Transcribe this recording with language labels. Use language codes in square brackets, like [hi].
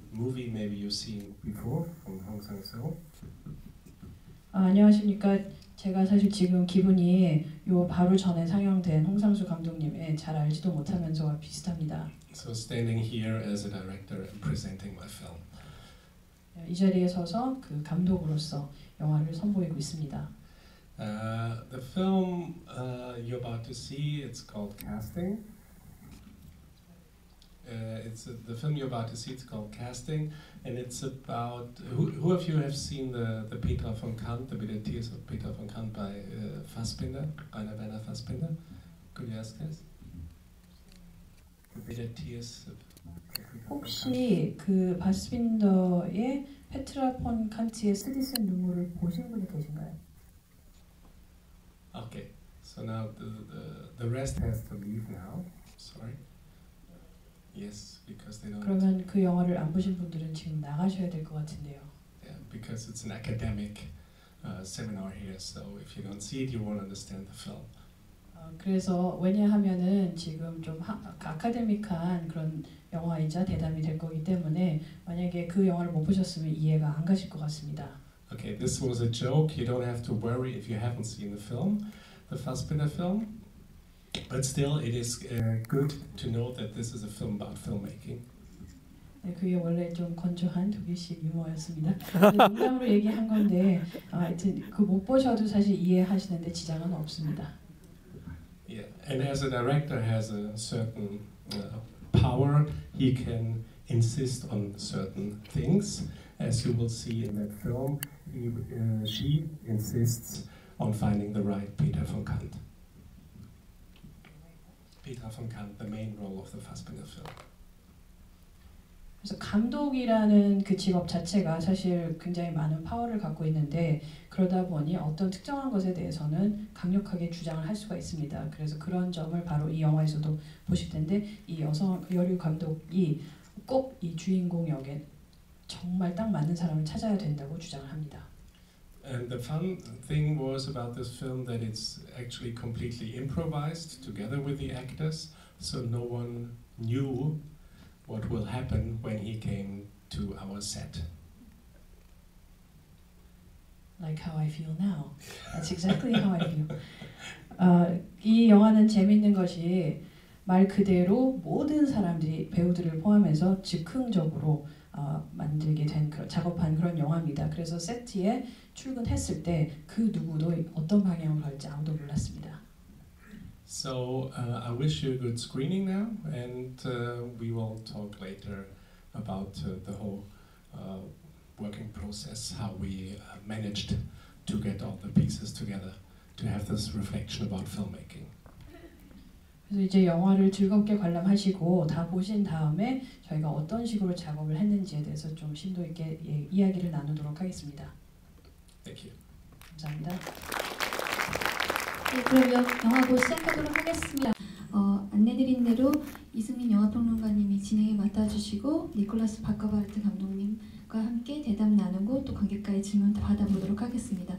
[en] movie maybe you've seen before from Hong Sang-soo. [ko] 안녕하십니까. 제가 사실 지금 기분이 요 바로 전에 상영된 홍상수 감독님의 잘 알지도 못하면서와 비슷합니다. [en] So standing here as a director and presenting my film. [ko] 이 자리에 서서 그 감독으로서 영화를 선보이고 있습니다. [en] The film you're about to see, it's called Casting. The film you're about to see, it's called Casting, and it's about who of you have seen the Petra von Kant, the Bitter Tears of Petra von Kant by Fassbinder, Rainer Werner Fassbinder? Could you ask us? The Bitter Tears of [ko] 혹시 그 바스빈더의 페트라 폰 칸트의 쓰디쓴 눈물을 보신 분이 계신가요? [en] Okay, so now the rest has to leave now. Sorry. Yes, because they don't. [ko] 그러면 그 영화를 안 보신 분들은 지금 나가셔야 될 것 같은데요. [en] Yeah, because it's an academic seminar here, so if you don't see it, you won't understand the film. 그래서 왜냐하면은 지금 좀 아카데믹한 그런 영화이자 대담이 될 거기 때문에 만약에 그 영화를 못 보셨으면 이해가 안 가실 것 같습니다. Okay, this was a joke. You don't have to worry if you haven't seen the film, the Fassbinder film. But still, it is good to know that this is a film about filmmaking. [ko] 네, 그게 원래 좀 건조한 독일식 유머였습니다. 농담으로 얘기한 건데 하여튼 그 못 보셔도 사실 이해하시는데 지장은 없습니다. [en] Yeah, and as a director has a certain power, he can insist on certain things. As you will see in that film, she insists on finding the right Petra von Kant. Petra von Kant, the main role of the Fassbinder film. [ko] 그래서 감독이라는 그 직업 자체가 사실 굉장히 많은 파워를 갖고 있는데 그러다 보니 어떤 특정한 것에 대해서는 강력하게 주장을 할 수가 있습니다. 그래서 그런 점을 바로 이 영화에서도 보실 텐데 이 여류 감독이 꼭 이 주인공 역에 정말 딱 맞는 사람을 찾아야 된다고 주장을 합니다. [en] And the fun thing was about this film that it's actually completely improvised together with the actors, so no one knew what will happen when he came to our set. Like how I feel now. That's exactly how I feel. [ko] 이 영화는 재밌는 것이 말 그대로 모든 사람들이 배우들을 포함해서 즉흥적으로 만들게 된 작업한 그런 영화입니다. 그래서 세트에 출근했을 때 그 누구도 어떤 방향으로 갈지 아무도 몰랐습니다. [en] So I wish you a good screening now, and we will talk later about the whole working process, how we managed to get all the pieces together to have this reflection about filmmaking. [ko] 그래서 이제 영화를 즐겁게 관람하시고 다 보신 다음에 저희가 어떤 식으로 작업을 했는지에 대해서 좀 심도 있게 이야기를 나누도록 하겠습니다. [en] Thank you. [ko] 감사합니다. 네, 그럼 영화고 시작하도록 하겠습니다. 안내드린 대로 이승민 영화평론가님이 진행에 맡아주시고 니콜라스 바커바르트 감독님과 함께 대담 나누고 또 관객과의 질문 받아보도록 하겠습니다.